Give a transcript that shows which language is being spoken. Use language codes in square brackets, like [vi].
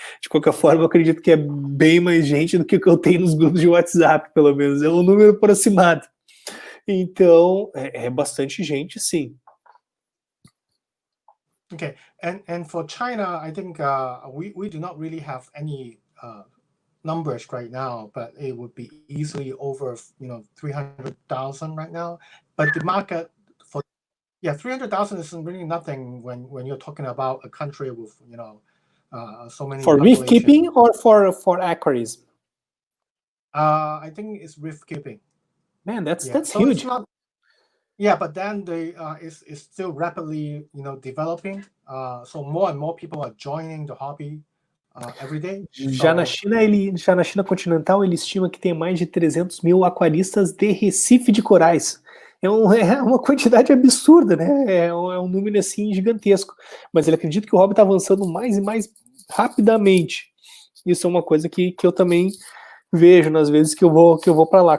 [pt] De qualquer forma, eu acredito que é bem mais gente do que o que eu tenho nos grupos de WhatsApp, pelo menos, é um número aproximado. Então, é bastante gente, sim. [en] Okay, and for China, I think we do not really have any numbers right now, but it would be easily over 300,000 right now. But the market for 300,000 isn't really nothing when you're talking about a country with so many. For reef keeping or for aquarism? I think it's reef keeping. Man, that's so huge. But then it's still rapidly developing. So more and more people are joining the hobby every day. [pt] Já na China continental, ele estima que tem mais de 300 mil aquaristas de Recife de corais. É uma quantidade absurda, né? É um número assim gigantesco. Mas ele acredita que o hobby está avançando mais e mais rapidamente. Isso é uma coisa que eu também vejo nas vezes que eu vou para lá.